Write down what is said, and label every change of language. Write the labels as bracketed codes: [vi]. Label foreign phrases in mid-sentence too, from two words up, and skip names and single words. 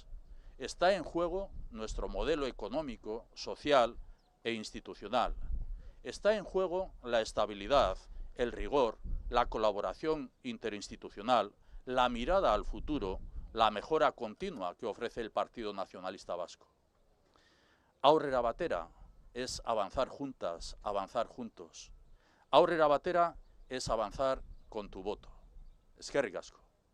[es] Está en juego nuestro modelo económico, social e institucional. Está en juego la estabilidad, el rigor, la colaboración interinstitucional, la mirada al futuro, la mejora continua que ofrece el Partido Nacionalista Vasco. [eu] Aurrera batera [es] es avanzar juntas, avanzar juntos. [eu] Aurrera batera [es] es avanzar con tu voto. [eu] Eskerrik asko.